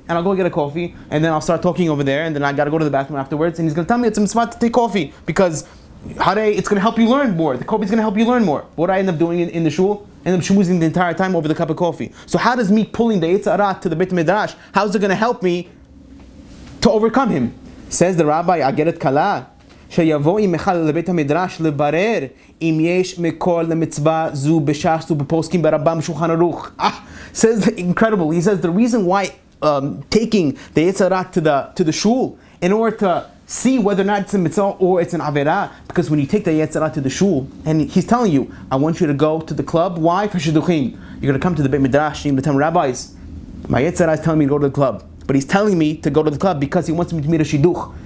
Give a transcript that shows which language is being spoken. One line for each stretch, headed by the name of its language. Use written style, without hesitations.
English: And I'll go get a coffee, and then I'll start talking over there, and then I gotta go to the bathroom afterwards, and he's gonna tell me it's a mitzvah to take coffee because it's gonna help you learn more. The coffee's gonna help you learn more. What do I end up doing in the shul? I end up schmoozing the entire time over the cup of coffee. So how does me pulling the Yetzirah to the Beit Midrash, how is it gonna help me to overcome him? Says the Rabbi, Ageret Kala,
Hebrew: שיבוא עמך לבית המדרש לברר אם יש מקור למצווה זו בש"ס ובפוסקים ברמב"ם שולחן ערוך.
English: Says incredible. He says the reason why taking the Yetzer Hara to the shul in order to see whether or not it's a mitzvah or it's an averah, because when you take the Yetzer Hara to the shul and he's telling you, I want you to go to the club. Why? For shidduchim. You're going to come to the Beit Midrash. You're going to tell rabbis, my Yetzer Hara is telling me to go to the club, but he's telling me to go to the club because he wants me to meet a shidduch.